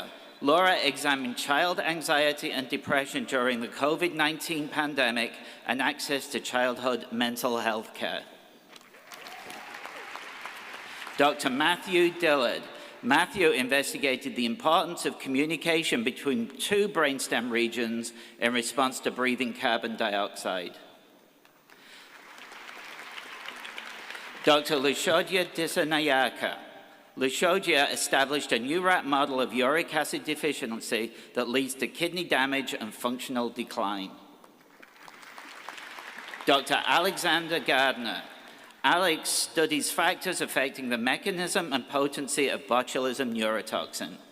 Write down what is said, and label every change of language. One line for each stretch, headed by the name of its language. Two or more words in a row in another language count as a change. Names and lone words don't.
English: Laura examined child anxiety and depression during the COVID-19 pandemic and access to childhood mental health care. Dr. Matthew Dillard. Matthew investigated the importance of communication between two brainstem regions in response to breathing carbon dioxide. Dr. Lushodya Disanayaka. Lushodya established a new rat model of uric acid deficiency that leads to kidney damage and functional decline. Dr. Alexander Gardner. Alex studies factors affecting the mechanism and potency of botulism neurotoxin.